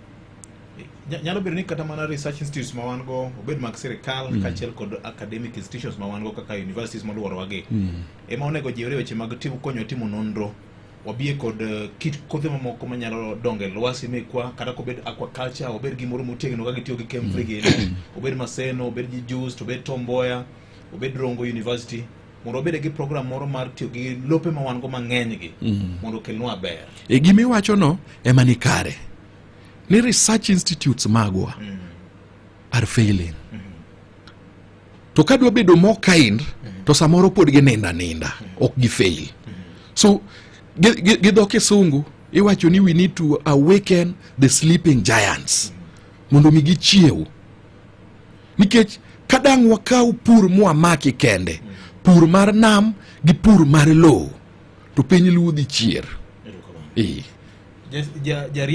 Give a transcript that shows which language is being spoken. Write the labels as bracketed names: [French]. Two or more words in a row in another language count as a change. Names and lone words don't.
[Luo (Kenya and Tanzania)] Nyalo bedo ni kata mana [English] research institutes [Luo (Kenya and Tanzania)] ma wan go obed mag sirkal kaachiel kod [English] academic institutions [Luo (Kenya and Tanzania)] ma wan go kaka universities moluoro wagi ema onego jiwre weche mag timo konyo timo nonro wabie kod kit kothe mamoko manyalo donge lwasi mekwa kata kobed aquaculture obed gimoro motegno kaka gitiyo gi Kemfrige obed Maseno obed gi Juice obed Tomboya obed Rongo University mondo obed gi program moro mar tiyo gi lope ma wan go mang'eny gi mondo kelnwa ber e gimi wacho no ema ni kare ni [English] research institutes [Luo (Kenya and Tanzania)] magwa [English] are failing. [Luo (Kenya and Tanzania)] To kadwa bedo [English] more kind, [Luo (Kenya and Tanzania)] to samoro pod gi ninda, ok gi fail. So, gi dho kisungu, iwacho ni [English] we need to awaken the sleeping giants. [Luo (Kenya and Tanzania)] Mondo mi gichiew. Nikech kadang wakaw pur mwamaki kende, pur mar nam gi pur mar lowo, to Piny Luo dhi chier.